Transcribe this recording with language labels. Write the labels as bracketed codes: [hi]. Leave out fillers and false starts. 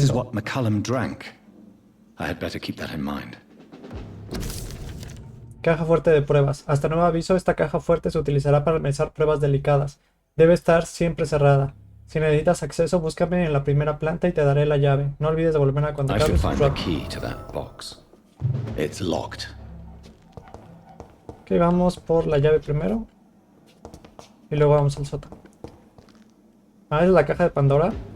[en] This is what McCullum drank. I had better keep that in mind. [es] Caja fuerte de pruebas. Hasta nuevo aviso, esta caja fuerte se utilizará para realizar pruebas delicadas. Debe estar siempre cerrada. Si necesitas acceso, búscame en la primera planta y te daré la llave. No olvides devolverme a contactar. [en] I should find the key to that box. It's locked. [es] Ok, vamos por la llave primero. Y luego vamos al sótano. Ah, es la caja de Pandora.